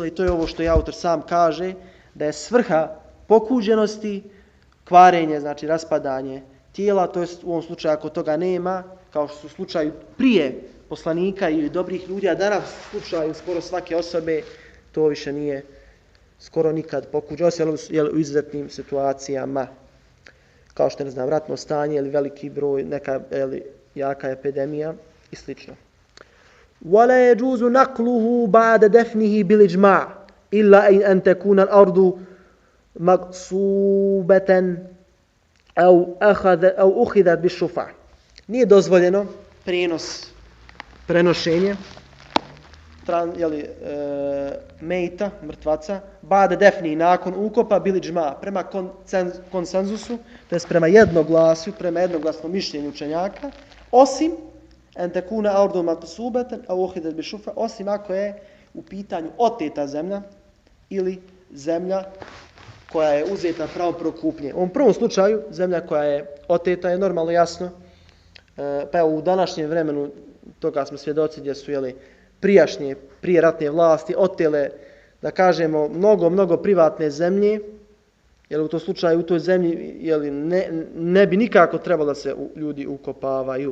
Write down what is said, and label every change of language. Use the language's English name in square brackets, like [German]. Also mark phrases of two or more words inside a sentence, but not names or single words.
[Bosnian] I to je ovo što i autor sam kaže, da je svrha pokuđenosti kvarenje, znači raspadanje tijela, to jest u ovom slučaju ako toga nema, kao što su u slučaju prije poslanika i dobrih ljudi, a danas u slučaju skoro svake osobe, to više nije skoro nikad pokuđeno, osim u izuzetnim situacijama, kao što je, ne znam, ratno stanje ili veliki broj, neka jaka epidemija i slično. [Arabic] وَلَا يَجُوزُ نَقْلُهُ بَعْدَ دَفْنِهِ بِالْإِجْمَاعِ إِلَّا أَنْ تَكُونَ الْأَرْضُ مَقْصُوبَةً أَوْ أُخِذَتْ بِالشُّفَعِ. [Bosnian] Nije dozvoljeno prenošenje mejta, mrtvaca, [Arabic] بعد دفنه, [Bosnian] nakon ukopa, [Arabic] بالإجماع, [Bosnian] prema konsenzusu, to jest prema jednoglasnom mišljenju učenjaka, osim [Arabic] أن تكون الأرض مغصوبة أو أخذت بالشفعة, [Bosnian] osim ako je u pitanju oteta zemlja ili zemlja koja je uzeta pravo prokupnje. U ovom prvom slučaju, zemlja koja je oteta je normalno jasno, pa u današnjem vremenu toga smo svjedoci gdje su prije ratne vlasti otele, da kažemo, mnogo privatne zemlje, jer u tom slučaju, u toj zemlji ne bi nikako trebalo da se ljudi ukopavaju.